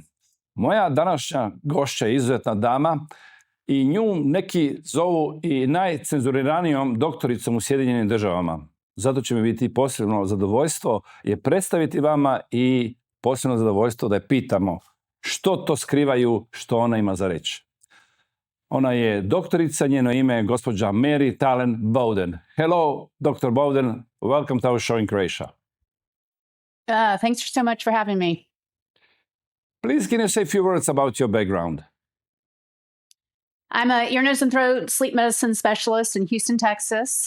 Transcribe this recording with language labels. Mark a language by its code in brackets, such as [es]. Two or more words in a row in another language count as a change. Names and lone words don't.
[hr] Moja današnja gošća je izuzetna dama i nju neki zovu i najcenzuriranijom doktoricom u Sjedinjenim Državama. Zato će mi biti posebno zadovoljstvo je predstaviti vama i posebno zadovoljstvo da je pitamo što to skrivaju, što ona ima za reći. Ona je doktorica, njeno ime je gospođa Mary Talley Bowden. [en] Hello, Dr. Bowden. Welcome to our show in Croatia. Thanks so much for having me. Please, can you say a few words about your background? I'm an ear, nose, and throat sleep medicine specialist in Houston, Texas.